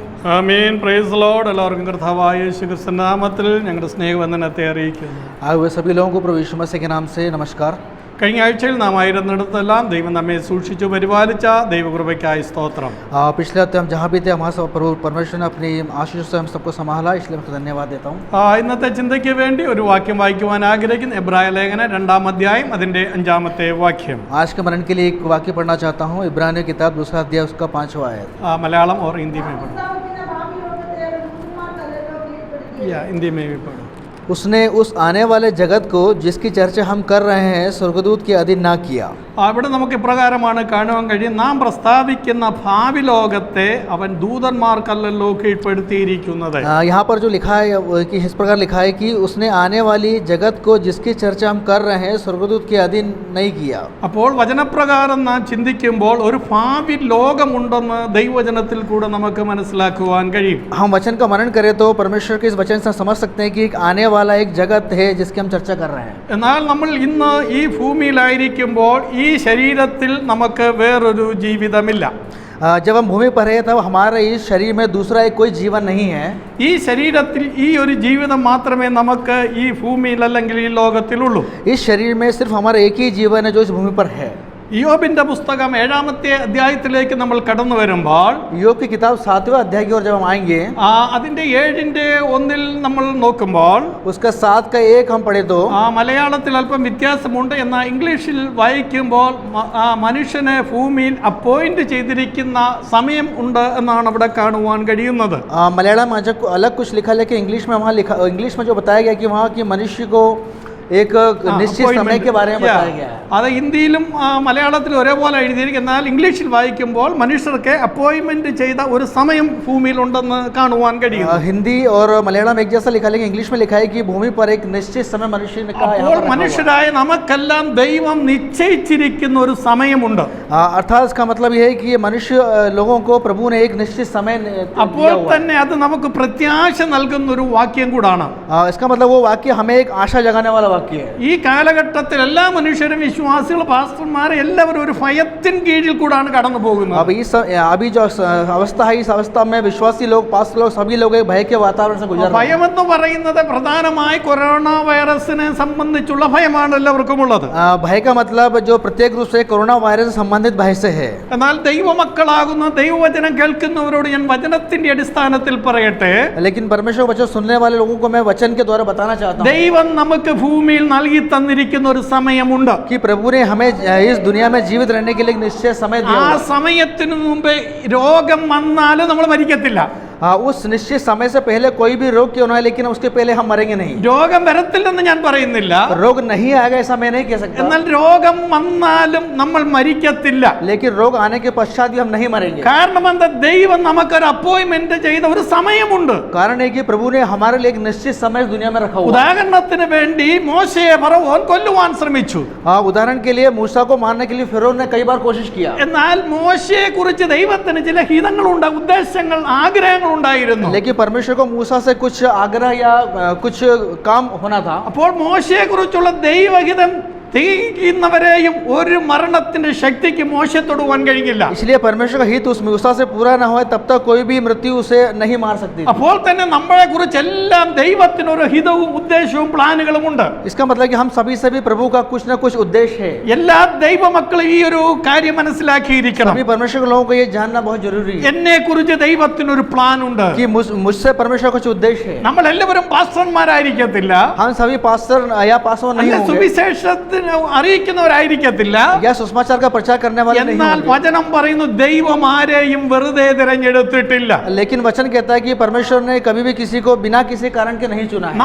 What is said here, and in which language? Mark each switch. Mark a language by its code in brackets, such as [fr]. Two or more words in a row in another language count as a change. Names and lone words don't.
[en] ആമേൻ. Praise the Lord. [ml] എല്ലാവർക്കും കർത്താവായ യേശുക്രിസ്തുവിന്റെ നാമത്തിൽ ഞങ്ങളുടെ സ്നേഹവന്ദനത്തെ അറിയിക്കുന്നു. [hi] आए हुए सभी लोगों को प्रभु यीशु मसीह के नाम से नमस्कार। [ml] കഴിഞ്ഞ ആഴ്ചയിൽ നാം ആയിരുന്നിടത്തെല്ലാം ദൈവം നമ്മെ സൂക്ഷിച്ചു പരിപാലിച്ച ദൈവകൃപയ്ക്കായി സ്തോത്രം. [hi] पिछले हफ्ते हम जहाँ भी थे वहाँ सब प्रभु परमेश्वर ने अपनी आशीष से हम सबको संभाला, इसलिए मैं धन्यवाद देता हूँ। [ml] ഇന്നത്തെ ചിന്തയ്ക്ക് വേണ്ടി ഒരു വാക്യം വായിക്കുവാൻ ആഗ്രഹിക്കുന്ന എബ്രായ ലേഖനം 2-ാം അധ്യായം അതിന്റെ 5-ാമത്തെ വാക്യം. [hi] आज के मनन के लिए एक वाक्य पढ़ना चाहता हूँ। इब्रानियों की किताब 2 अध्याय उसका 5वां आयत। മലയാളം और हिंदी में पढ़ो. हिंदी में भी पढ़ो. उसने उस आने वाले जगत को जिसकी चर्चा हम कर रहे हैं स्वर्गदूत के अधीन ना किया। [ml] അവിടെ നമുക്ക് ഇപ്രകാരമാണ് കാണുവാൻ കഴിയും, നാം പ്രസ്താവിക്കുന്ന ഭാവി ലോകത്തെ അവൻ ദൂതന്മാർക്കല്ലല്ലോ കീഴ്പ്പെടുത്തിയിരിക്കുന്നത്. [hi] यहाँ पर जो लिखा है कि इस प्रकार लिखा है कि उसने आने वाली जगत को जिसकी चर्चा हम कर रहे हैं स्वर्गदूत के अधीन नहीं किया। [ml] അപ്പോൾ വചനപ്രകാരം നാം ചിന്തിക്കുമ്പോൾ ഒരു ഭാവി ലോകമുണ്ടെന്ന് ദൈവവചനത്തിൽ കൂടെ നമുക്ക് മനസ്സിലാക്കുവാൻ കഴിയും. [hi] हम वचन का मनन करें तो परमेश्वर के इस वचन से समझ सकते हैं कि एक आने वाला एक जगत है जिसकी हम चर्चा कर रहे हैं। [ml] എന്നാൽ നമ്മൾ ഇന്ന് ഈ ഭൂമിയിലായിരിക്കുമ്പോൾ ഈ ശരീരത്തിൽ നമുക്ക് വേറൊരു ജീവിതമില്ല. [hi] जब हम भूमि पर है तब हमारे इस शरीर में दूसरा एक कोई जीवन नहीं है। [ml] ഈ ശരീരത്തിൽ ഈ ഒരു ജീവിതം മാത്രമേ നമുക്ക് ഈ ഭൂമിയിൽ അല്ലെങ്കിൽ ഈ ലോകത്തിലുള്ളൂ. [hi] इस शरीर में सिर्फ हमारा एक ही जीवन है जो इस भूमि पर है। [ml] യോബിന്റെ പുസ്തകം 7-ാമത്തെ അധ്യായത്തിലേക്ക് നമ്മൾ കടന്നു വരുമ്പോൾ [hi] योग की किताब 7वें अध्याय की ओर जब हम आएंगे, [ml] അതിന്റെ 7-ന്റെ 1 നമ്മൾ നോക്കുമ്പോൾ [hi] उसका 7 का 1 हम पढ़े तो [ml] മലയാളത്തിൽ അല്പം വ്യത്യാസമുണ്ട്. എന്നാൽ ഇംഗ്ലീഷിൽ വായിക്കുമ്പോൾ മനുഷ്യനെ ഭൂമിയിൽ അപ്പോയിന്റ് ചെയ്തിരിക്കുന്ന സമയം ഉണ്ട് എന്നാണ് അവിടെ കാണുവാൻ കഴിയുന്നത്. [hi] मलयालम में अलग कुछ लिखा, लेकिन इंग्लिश में वहाँ लिखा, इंग्लिश में जो बताया गया कि वहाँ की मनुष्य को एक निश्चित समय के बारे में बताया गया है. [ml] അത് ഹിന്ദിയിലും മലയാളത്തിലും ഒരേപോലെ എഴുതിയിരിക്കും. എന്നാൽ ഇംഗ്ലീഷിൽ വായിക്കുമ്പോൾ മനുഷ്യർക്ക് അപ്പോയിന്റ്മെന്റ് ചെയ്ത ഒരു സമയം ഭൂമിയിൽ ഉണ്ടെന്ന് കാണുവാൻ കഴിയും. [hi] हिंदी और मलयालम एक जैसा लिखा, लेकिन इंग्लिश में लिखा है कि भूमि पर एक निश्चित समय मनुष्य ने कहा। [ml] അപ്പോൾ മനുഷ്യരായ നമുക്കെല്ലാം ദൈവം നിശ്ചയിച്ചിരിക്കുന്ന ഒരു സമയമുണ്ട്. [hi] अर्थात इसका मतलब यह है कि ये मनुष्य लोगों को प्रभु ने एक निश्चित समय [ml] അപ്പോൾ തന്നെ അത് നമുക്ക് പ്രത്യാശ നൽകുന്ന ഒരു വാക്യം കൂടാണ്. [hi] इसका मतलब वो वाक्य हमें एक आशा जगाने वाला वाक्य है. [ml] ഈ കാലഘട്ടത്തിൽ എല്ലാ മനുഷ്യരും വിശ്വാസികൾ പാസ്റ്റർമാർ എല്ലാവരും ഒരു ഭയത്തിന് കീഴിൽ കൂടാണ് കടന്നു പോകുന്നത്. [hi] अभी जो अवस्था है, इस अवस्था में विश्वासी लोग, पास्टर लोग, सभी लोग एक भय के वातावरण से गुजर रहे हैं. [ml] ഭയമെന്ന് പറയുന്നത് പ്രധാനമായി കൊറോണ വൈറസിനെ സംബന്ധിച്ചുള്ള ഭയമാണ് എല്ലാവർക്കും ഉള്ളത്. [hi] भय का मतलब जो प्रत्येक रूप से कोरोना वायरस से संबंधित भय से है. [ml] എന്നാൽ ദൈവമക്കളാകുന്ന ദൈവവചനം കേൾക്കുന്നവരോട് ഞാൻ വചനത്തിന്റെ അടിസ്ഥാനത്തിൽ പറയട്ടെ, [hi] लेकिन परमेश्वर का वचन सुनने वाले लोगों को मैं वचन के द्वारा बताना चाहता हूँ [ml] ദൈവം നമുക്ക് ഭൂമിയിൽ നൽകി തന്നിരിക്കുന്ന ഒരു സമയമുണ്ട്. [hi] कि प्रभु ने हमें इस दुनिया में जीवित रहने के लिए एक निश्चित समय दिया [ml] ആ [hi] हुआ है. [ml] സമയത്തിന് മുമ്പേ രോഗം വന്നാലും നമ്മൾ മരിക്കത്തില്ല. [hi] उस निश्चित समय से पहले कोई भी रोग क्यों ना है, लेकिन उसके पहले हम मरेंगे नहीं. [ml] രോഗം വരത്തില്ലെന്ന് ഞാൻ പറയുന്നില്ല, [hi] रोग नहीं आएगा ऐसा मैं नहीं कह सकता, [ml] എന്നാൽ രോഗം വന്നാലും നമ്മൾ മരിക്കത്തില്ല. [hi] लेकिन रोग आने के पश्चात भी हम नहीं मरेंगे. [ml] കാരണം എന്താ, ദൈവം നമുക്കൊരു അപ്പോയിന്റ്മെന്റ് ചെയ്ത ഒരു സമയമുണ്ട്. [hi] कारण है कि प्रभु ने हमारे लिए एक निश्चित समय इस दुनिया में रखा हुआ है. [ml] ഉദാഹരണത്തിന് വേണ്ടി മോശയെ ഫറവോൻ കൊല്ലുവാൻ ശ്രമിച്ചു. [hi] उदाहरण के लिए मूसा को मारने के लिए फिरौन ने कई बार कोशिश किया, [ml] എന്നാൽ മോശയെ കുറിച്ച് ദൈവത്തിന് ചില ഹിതങ്ങളുണ്ട്, ഉദ്ദേശങ്ങൾ, ആഗ്രഹങ്ങൾ ഉണ്ടായിരുന്നു. [hi] लेकिन परमेश्वर को मूसा से कुछ आग्रह या कुछ काम होना था. [ml] അപ്പോൾ മോശയെ കുറിച്ചുള്ള ദൈവഹിതം തികയ്ക്കുന്നവരെയും ഒരു മരണത്തിന്റെ ശക്തിക്ക് മോശയെ തൊടുവാൻ കഴിയില്ല. [hi] इसलिए परमेश्वर का हित उस मूसा से पूरा न हो तब तक कोई भी मृत्यु उसे नहीं मार सकती. [ml] അപ്പോൾ തന്നെ നമ്മളെ കുറിച്ചെല്ലാം ദൈവത്തിന് ഒരു ഹിതവും ഉദ്ദേശവും പ്ലാനുകളും ഉണ്ട്. [hi] इसका मतलब कि हम सभी प्रभु का कुछ न कुछ उद्देश्य है. [ml] എല്ലാ ദൈവമക്കളും ഈ ഒരു കാര്യം മനസ്സിലാക്കിയിരിക്കണം. [hi] सभी परमेश्वर के लोगों को ये जानना बहुत जरूरी है [ml] എന്നെ കുറിച്ച് ദൈവത്തിന് ഒരു പ്ലാൻ ഉണ്ട്. [hi] कि मुझसे परमेश्वर का कुछ उद्देश्य है. [ml] നമ്മൾ എല്ലാവരും പാസ്റ്റർമാരായിരിക്കത്തില്ല, [hi] हम सभी पास्टर या पास्टर नहीं होंगे, [ml] സുവിശേഷത്തിന് അറിയിക്കുന്നവരായിരിക്കത്തില്ല. [hi] या सुसमाचार का प्रचार करने वाले नहीं [ml] എന്നാൽ [hi] होंगे. [ml] വചനം പറയുന്നു ദൈവം ആരെയും വെറുതെ തിരഞ്ഞെടുത്തിട്ടില്ല. [hi] लेकिन वचन कहता है कि परमेश्वर ने कभी भी किसी को बिना किसी कारण के नहीं चुना है.